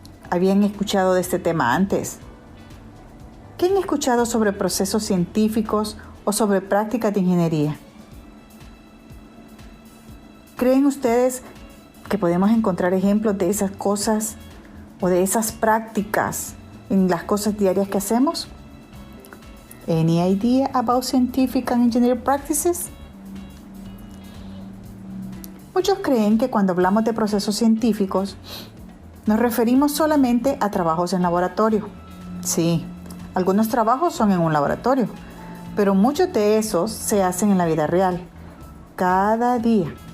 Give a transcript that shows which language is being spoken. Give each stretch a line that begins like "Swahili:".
Spanish: ¿Habían escuchado de este tema antes? ¿Qué han escuchado sobre procesos científicos o sobre prácticas de ingeniería? ¿Creen ustedes que podemos encontrar ejemplos de esas cosas o de esas prácticas en las cosas diarias que hacemos?
English: Any idea about scientific and engineering practices?
Spanish: Muchos creen que cuando hablamos de procesos científicos nos referimos solamente a trabajos en laboratorio. Sí, algunos trabajos son en un laboratorio, pero muchos de esos se hacen en la vida real, cada día.